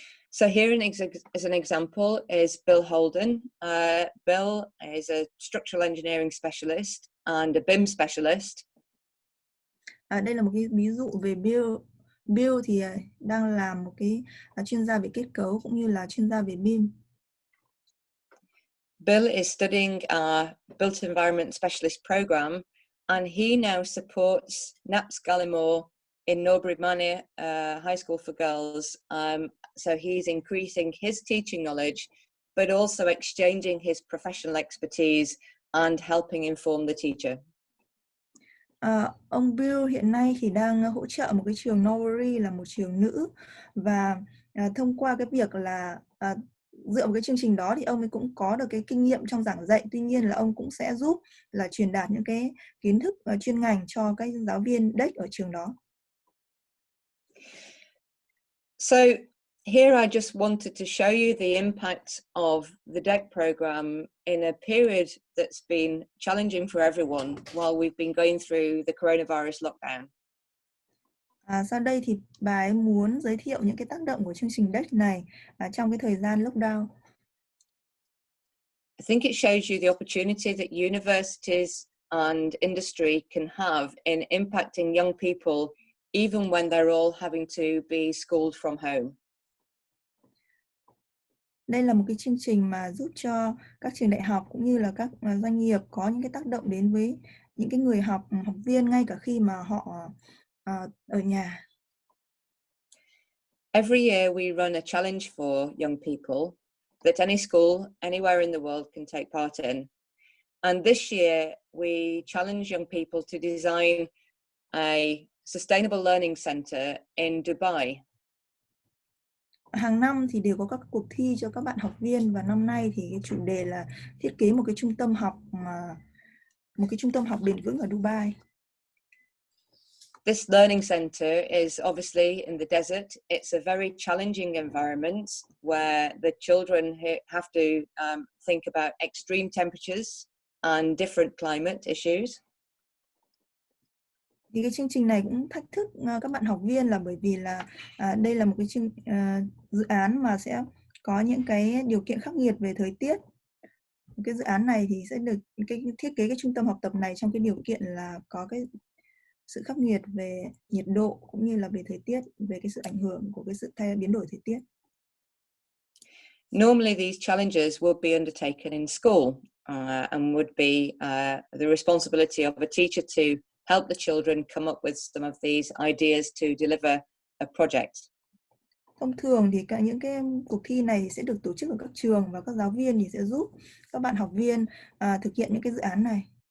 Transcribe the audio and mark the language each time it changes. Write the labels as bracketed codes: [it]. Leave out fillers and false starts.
[en] So here as an example is Bill Holden. Bill is a structural engineering specialist and a BIM specialist. [vi] Đây là một cái ví dụ về Bill. Bill thì đang làm một cái chuyên gia về kết cấu cũng như là chuyên gia về BIM. [en] Bill is studying our Built Environment Specialist program, and he now supports NAPS Gallimore in Norbury Manor High School for Girls. So he's increasing his teaching knowledge but also exchanging his professional expertise and helping inform the teacher. [vi] Ông Bill hiện nay thì đang hỗ trợ một cái trường Norbury, là một trường nữ, và thông qua cái việc là dựa vào cái chương trình đó thì ông ấy cũng có được cái kinh nghiệm trong giảng dạy. Tuy nhiên là ông cũng sẽ giúp là truyền đạt những cái kiến thức chuyên ngành cho các giáo viên DEC ở trường đó. [en] So here I just wanted to show you the impact of the DEC program in a period that's been challenging for everyone while we've been going through the coronavirus lockdown. [vi] Sau đây thì bà ấy muốn giới thiệu những cái tác động của chương trình DEC này trong cái thời gian lockdown. [en] I think it shows you the opportunity that universities and industry can have in impacting young people even when they're all having to be schooled from home. [vi] Đây là một cái chương trình mà giúp cho các trường đại học cũng như là các doanh nghiệp có những cái tác động đến với những cái người học viên ngay cả khi mà họ ở nhà. [en] Every year we run a challenge for young people that any school anywhere in the world can take part in. And this year we challenge young people to design a sustainable learning center in Dubai. [vi] Hàng năm thì đều có các cuộc thi cho các bạn học viên, và năm nay thì cái chủ đề là thiết kế một cái trung tâm học bền vững ở Dubai. [en] This learning center is obviously in the desert. It's a very challenging environment where the children have to think about extreme temperatures and different climate issues. [vi] Thì cái chương trình này cũng thách thức các bạn học viên, là bởi vì là đây là một cái dự án mà sẽ có những cái điều kiện khắc nghiệt về thời tiết. Cái dự án này thì sẽ được thiết kế cái trung tâm học tập này trong cái điều kiện là có cái sự khắc nghiệt về nhiệt độ cũng như là về thời tiết, về cái sự ảnh hưởng của cái sự biến đổi thời tiết. [en] Normally these challenges would be undertaken in school and would be the responsibility of a teacher to help the children come up with some of these ideas to deliver a project. [vi] Thông thường thì những cái cuộc thi này sẽ được tổ chức ở các trường, và các giáo viên thì sẽ giúp các bạn học viên thực hiện những cái dự án này.